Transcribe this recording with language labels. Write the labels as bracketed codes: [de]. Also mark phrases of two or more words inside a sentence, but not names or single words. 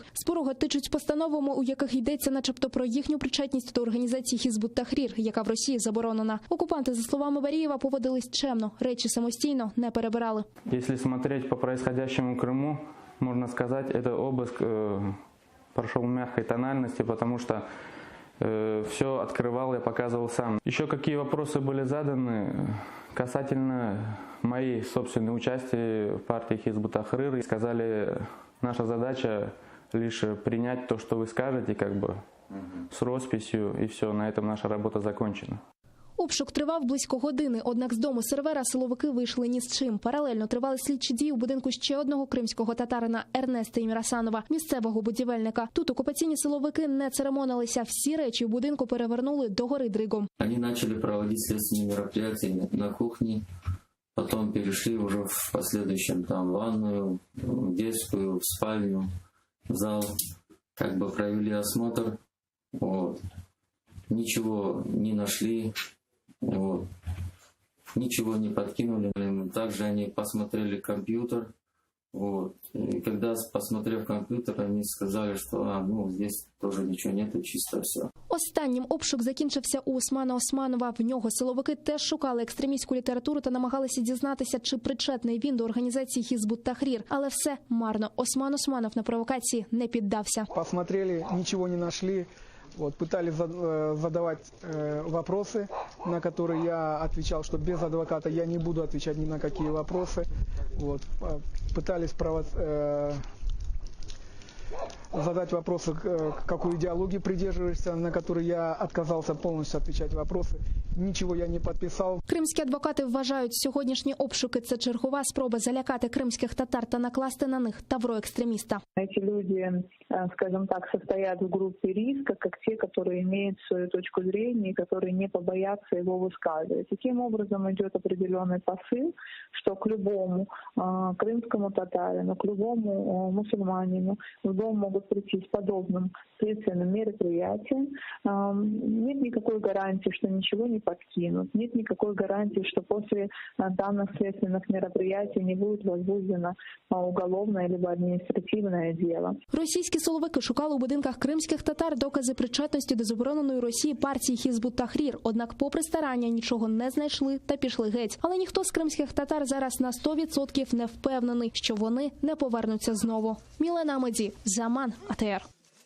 [uk] З порога тичуть постановами, у яких йдеться начебто про їхню причетність до організації Хізбут Тахрір, яка в Росії заборонена. Окупанти, за словами Барієва, поводились чемно. Речі самостійно не перебирали. Якщо [ru] смотреть по происходящему [uk] в Криму, можна сказати, це обиск пройшов в м'якій тональності, тому що [ru] все открывал, я показывал сам. Еще какие вопросы были заданы касательно моей собственной участия в партии Хизбут Тахрир. Сказали, наша задача лишь принять то, что вы скажете, с росписью, и все, на этом наша работа закончена. [uk] Обшук тривав близько години, однак з дому сервера силовики вийшли ні з чим. Паралельно тривали слідчі дії у будинку ще одного кримського татарина Ернеста Емірасанова, місцевого будівельника. Тут окупаційні силовики не церемонилися. Всі речі в будинку перевернули догори дригом. Вони почали проводити слідчі мероприятия на кухні, потім перейшли вже [ru] в последующем в ванную, в детскую, в спальню, [uk] в зал. [ru] Провели осмотр, ничего не нашли. Ничего не подкинули. Также они посмотрели компьютер. И когда, посмотрев компьютер, они сказали, что здесь тоже ничего нету, чисто все. [uk] Останнім обшук закінчився у Османа Османова. В нього силовики теж шукали екстремістську літературу та намагалися дізнатися, чи причетний він до організації Хізбут Тахрір. Але все марно. Осман Османов на провокації не піддався. [ru] Посмотрели, ничего не нашли. Пытались задавать вопросы, на которые я отвечал, что без адвоката я не буду отвечать ни на какие вопросы. Пытались задать вопросы, какую идеологию придерживаешься, на которые я отказался полностью отвечать вопросы. [uk] Нічого я не підписав. Кримські адвокати вважають, сьогоднішні обшуки – це чергова спроба залякати кримських татар та накласти на них тавро екстреміста. Ці люди, [ru] скажем так, состоят в группе риска, как те, которые имеют свою точку зрения, которые не побоятся его высказывать. Таким образом идет определенный посыл, что к любому крымскому татарину, к любому мусульманину в дом могут прийти с подобным следственным мероприятием. Нет никакой гарантии, что ничего не подкинут. Нет никакой гарантии, что после данных следственных мероприятий не будет возбуждено уголовное либо административное дело. [uk] Російські силовики шукали у будинках кримських татар докази причетності до забороненої Росії партії Хізбут Тахрір. Однак, попри старання, нічого не знайшли та пішли геть. Але ніхто з кримських татар зараз на 100% не впевнений, що вони не повернуться знову. Мілена Амеді, Заман, АТР.